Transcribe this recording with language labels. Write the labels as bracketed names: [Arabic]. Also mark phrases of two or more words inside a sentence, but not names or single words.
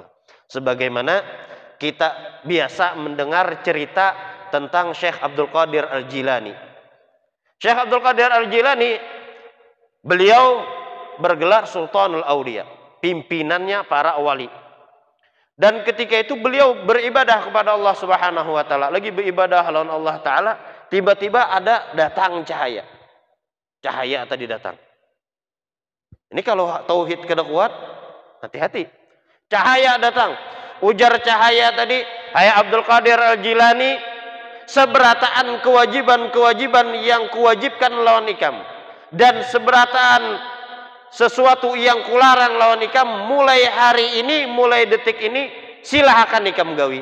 [Indonesian] Sebagaimana kita biasa mendengar cerita tentang Syekh Abdul Qadir Al-Jilani. Syekh Abdul Qadir Al-Jilani, beliau bergelar Sultanul Aulia, pimpinannya para wali. Dan ketika itu beliau beribadah kepada Allah [Arabic] Subhanahu wa Ta'ala, [Indonesian] lagi beribadah [Banjar] lawan Allah Ta'ala, [Indonesian] tiba-tiba ada datang cahaya. Cahaya tadi datang. Ini kalau tauhid kada kuat, hati-hati. Cahaya datang. [Banjar] Ujar cahaya tadi, hai Abdul Qadir Al-Jilani, seberataan kewajiban-kewajiban yang kuwajibkan lawan ikam, dan seberataan sesuatu yang kularang lawan ikam, mulai hari ini, mulai detik ini, silahkan ikam gawi.